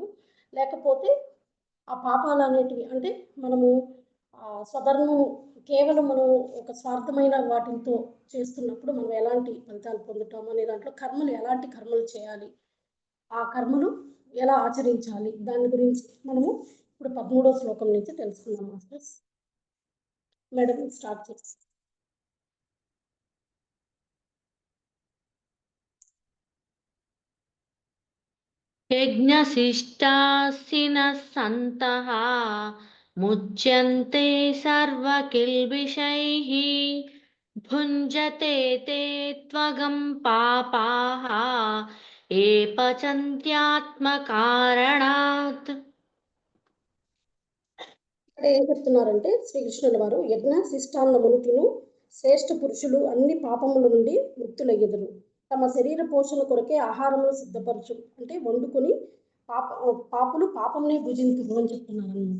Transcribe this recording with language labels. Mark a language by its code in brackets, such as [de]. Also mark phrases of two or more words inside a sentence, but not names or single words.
[te] లేకపోతే ఆ పాపాలు అనేటివి అంటే మనము స్వధర్మము కేవలం మనం ఒక స్వార్థమైన వాటితో చేస్తున్నప్పుడు మనం ఎలాంటి ఫలితాలు పొందుతాము అనే దాంట్లో కర్మలు ఎలాంటి కర్మలు చేయాలి, ఆ కర్మలు ఎలా ఆచరించాలి, దాని గురించి మనము ఇప్పుడు 13వ శ్లోకం నుంచి తెలుసుకుందాం. [en] masters madam start [te] చేస్తాం. [sa] यज्ञशिष्टासिनः सन्तः मुच्यन्ते सर्वकिल्बिषैः भुञ्जते ते त्वगं पापाः ये पचन्त्यात्मकारणात्. [te] ఇక్కడ ఏం చెప్తున్నారంటే శ్రీకృష్ణుల వారు యజ్ఞ శిష్టాన్నమును తిను శ్రేష్ఠ పురుషులు అన్ని పాపముల నుండి ముక్తులయ్యెదరు. తమ శరీర పోషణ కొరకే ఆహారమును సిద్ధపరచు అంటే వండుకొని పాపులు పాపంనే భుజింతురు అని చెప్తున్నారు అనమాట.